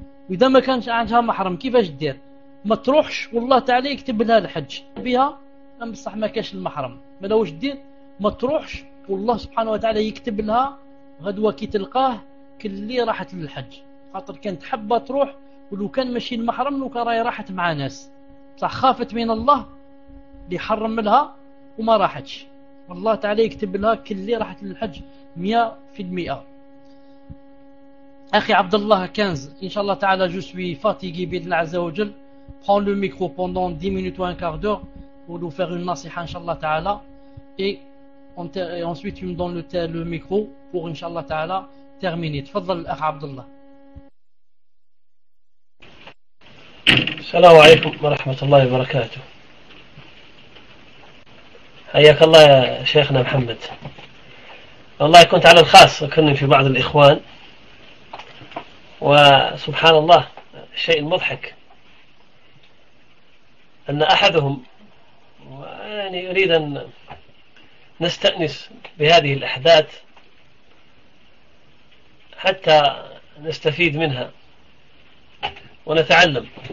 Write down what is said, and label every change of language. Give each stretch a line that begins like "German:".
Arabic: وإذا ما كانش عندها محرم كيفاش تدير؟ ما تروحش والله تعالى يكتب لها الحج بها، أم بصح ما كاش المحرم ما لوش تدير، ما تروحش والله سبحانه وتعالى يكتب لها غدوة كي تلقاه كلي راحت للحج، خاطر كانت حابة تروح، ولو كان ماشي المحرم لو كان راهي راحت مع ناس، بصح خافت من الله اللي حرم لها وما راحتش، والله تعالى يكتب لها كلي راحت للحج 100%. أخي عبد الله كنز، إن شاء الله تعالى جو سوي فاتيغي بإذن الله عز وجل،
French: prends le micro pendant 10 minutes ou un quart d'heure pour nous faire une nasiha
Arabic: إن شاء الله تعالى،
French: et ensuite tu me donnes le micro pour إن شاء الله تعالى terminer.
Arabic: تفضل أخي عبد الله. السلام عليكم ورحمة الله وبركاته. حياك الله يا شيخنا محمد. والله كنت على الخاص وكنا في بعض الإخوان، وسبحان الله شيء مضحك أن أحدهم يعني يريد أن نستأنس بهذه الأحداث حتى نستفيد منها ونتعلم.